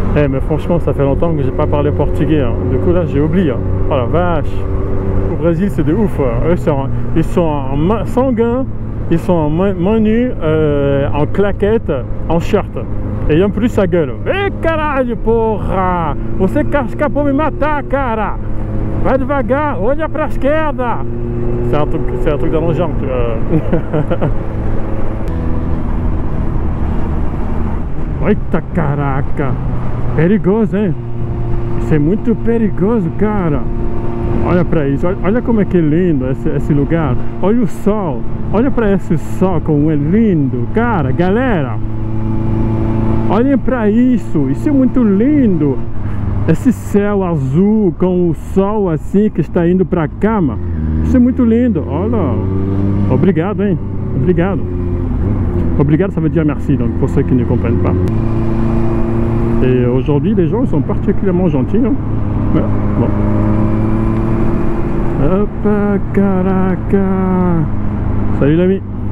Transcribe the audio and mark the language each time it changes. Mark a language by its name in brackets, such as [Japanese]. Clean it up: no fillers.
[French] Mais franchement ça fait longtemps que j'ai pas parlé portugais hein. Du coup là j'ai oublié hein. Oh la vache. Au Brésil c'est de ouf hein. Eux ils sont en sanguins, ils sont en main nue, en claquettes, en shirt. Et en plus ça gueule. [Portuguese] Eh caralho, porra! Você escapou me matar, cara! Vai devagar, olha pra esquerda! [French] C'est un truc dans le genre. [Portuguese] Eita caraca! Perigoso, hein? Isso é muito perigoso, cara! Olha pra isso, olha como é que é lindo esse lugar. Olha o sol, olha pra esse sol como é lindo, cara, galera! Olhem para isso é muito lindo. Esse céu azul com o sol assim que está indo para cá, mano. Isso é muito lindo. Olha. Obrigado, hein? Obrigado. [French] Obrigado, ça veut dire merci, donc pour ceux qui ne comprennent pas. Et aujourd'hui, les gens sont particulièrement gentils. Hein? Ouais, bon. Hop, caraca. Salut l'ami.